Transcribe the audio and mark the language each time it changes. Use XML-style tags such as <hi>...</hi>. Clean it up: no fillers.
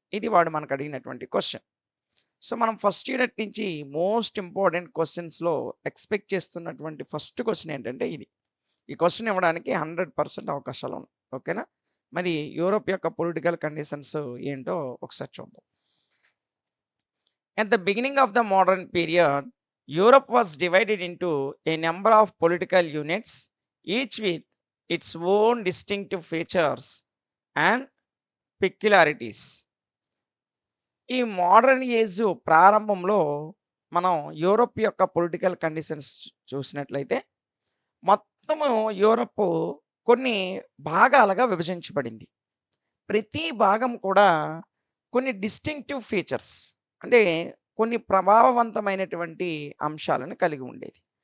<te>ఇది వాడు మనకు అడిగినటువంటి క్వెషన్. సో, మనం ఫస్ట్ యూనిట్ నుంచి మోస్ట్ ఇంపార్టెంట్ క్వెషన్స్‌లో ఎక్స్‌పెక్ట్ చేస్తున్నటువంటి ఫస్ట్ క్వెషన్ ఏంటంటే ఇది. ఈ క్వెషన్ ఇవ్వడానికి 100% అవకాశాలు ఉన్నాయి. ఓకేనా? మరి యూరోప్ యొక్క పొలిటికల్ కండిషన్స్ ఏంటో ఒకసారి చూద్దాం.</te> <en>At the beginning of the modern period, Europe was divided into a number of political units, each with its own distinctive features and peculiarities.</en> <te>ఈ మోడర్న్ ఏజ్ ప్రారంభంలో మనం యూరోప్ యొక్క పొలిటికల్ కండిషన్స్ చూసినట్లయితే మొత్తము Europe కొన్ని భాగాలుగా విభజించబడింది. ప్రతి భాగం కూడా కొన్ని డిస్టింక్టివ్ ఫీచర్స్, అంటే కొన్ని ప్రభావవంతమైనటువంటి అంశాలను కలిగి ఉండేది.</te>